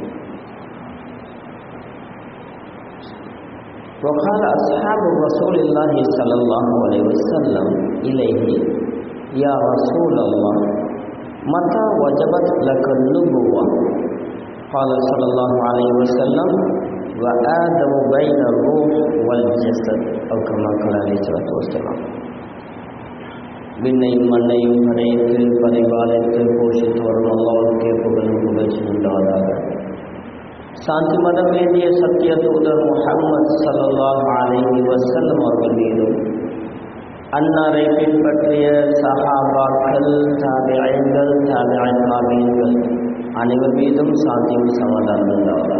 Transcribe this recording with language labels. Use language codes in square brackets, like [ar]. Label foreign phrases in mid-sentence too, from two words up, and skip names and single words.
[ar] وقال أصحاب رسول الله صلى الله عليه وسلم إليه يا رسول الله متى وجبت لك النبوة قال صلى الله عليه وسلم وآدم بين الروح والجسد أو كما قال عليه الصلاة والسلام. [ta] விண்ணையும் மண்ணையும் படைத்து பரிபாலித்து போஷித்து வரும் அல்லாஹ்வுக்கே புகழும் புகழ்ச்சி உண்டாவதாக. சாந்தி மதம் வேண்டிய சத்திய தூதர் முஹம்மது [ar] صلى الله عليه وسلم [ta] அவர்கள் மீதும் அன்னாரை பின்பற்றிய சஹாபாக்கள் தாபிஈன்கள் தாபிஈன்கள் அனைவர் மீதும் சாந்தியும் சமாதானம் உண்டாவதாக.